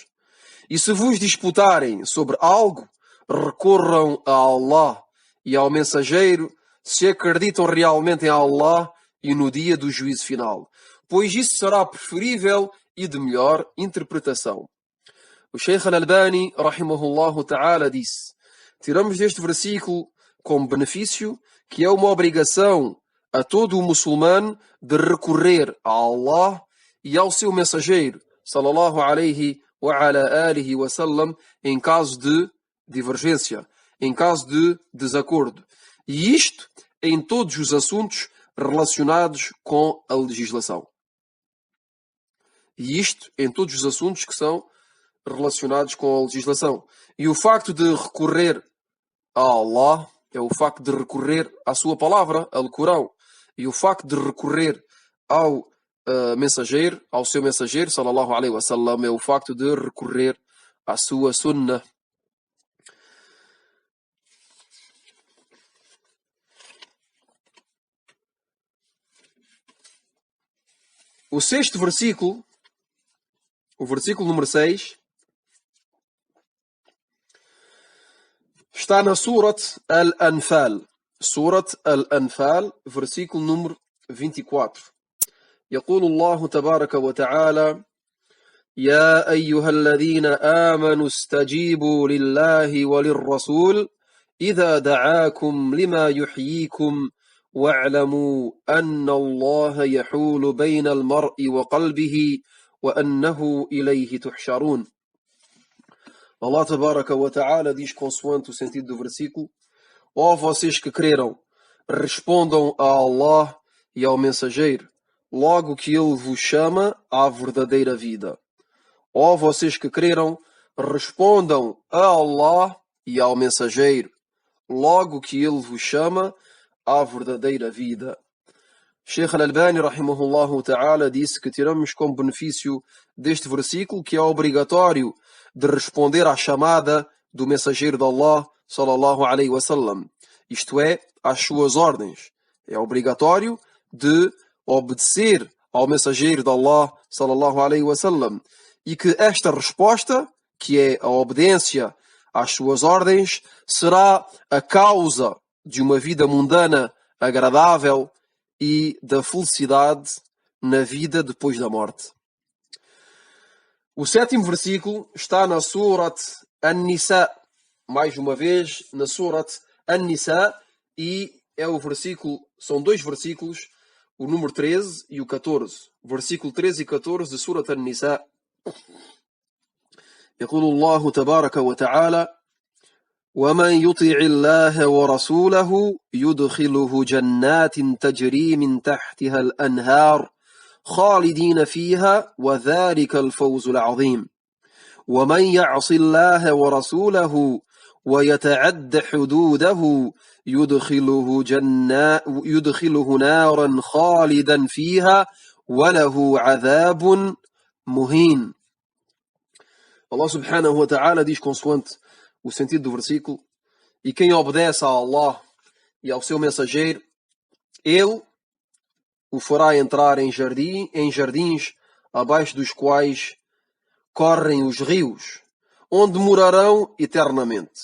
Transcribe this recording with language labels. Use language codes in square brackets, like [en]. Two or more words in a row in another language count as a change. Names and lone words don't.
[pt] E se vos disputarem sobre algo, recorram a Allah e ao mensageiro, se acreditam realmente em Allah e no dia do juízo final, pois isso será preferível e de melhor interpretação. O Sheikh Al-Albani, [ar] رحمه الله تعالى, [pt] disse: tiramos deste versículo como benefício que é uma obrigação a todo o muçulmano de recorrer a Allah e ao seu mensageiro, [ar] صلى الله عليه وعلى آله وسلم, [pt] em caso de divergência, em caso de desacordo. E isto em todos os assuntos relacionados com a legislação. E isto em todos os assuntos que são relacionados com a legislação. E o facto de recorrer a Allah é o facto de recorrer à sua palavra, ao Corão. E o facto de recorrer ao mensageiro, ao seu mensageiro, [ar] صلى الله عليه وسلم, [pt] é o facto de recorrer à sua sunnah. O sexto versículo, o versículo número 6, está na Surat Al-Anfal. Surat Al-Anfal, versículo número 24. [ar] يقول الله تبارك وتعالى: يا أيها الذين آمنوا استجيبوا لله وللرسول إذا دعاكم لما يحييكم واعلموا أن الله يحول بين المرء وقلبه وأنه إليه تحشرون. الله تبارك وتعالى [pt] diz, consoante o sentido do versículo: ó vocês que creram, respondam a Allah e ao mensageiro, logo que ele vos chama à verdadeira vida. Ó vocês que creram, respondam a Allah e ao mensageiro, logo que ele vos chama à verdadeira vida. Sheikh Al-Albani, [ar] رحمه الله تعالى, [pt] disse que tiramos como benefício deste versículo que é obrigatório de responder à chamada do mensageiro de Allah, [ar] صلى الله عليه وسلم, [pt] isto é, às suas ordens. É obrigatório de obedecer ao mensageiro de Allah, [ar] صلى الله عليه وسلم, [pt] e que esta resposta, que é a obediência às suas ordens, será a causa de uma vida mundana agradável e da felicidade na vida depois da morte. O sétimo versículo está na Surat An-Nisa, mais uma vez na Surat An-Nisa, e é o versículo, são dois versículos, o número 13 e o 14. Versículo 13 e 14 de Surat An-Nisa. [ar] يقول الله تبارك وتعالى: ومن يطع الله ورسوله يدخله جنات تجري من تحتها الأنهار خالدين فيها وذلك الفوز العظيم ومن يعص الله ورسوله ويتعد حدوده يدخله نارا خالدا فيها وله عذاب مهين. الله سبحانه وتعالى [pt] diz, consoante o sentido do versículo: e quem obedece a Allah e ao seu mensageiro, ele o fará entrar em jardins abaixo dos quais correm os rios, onde morarão eternamente.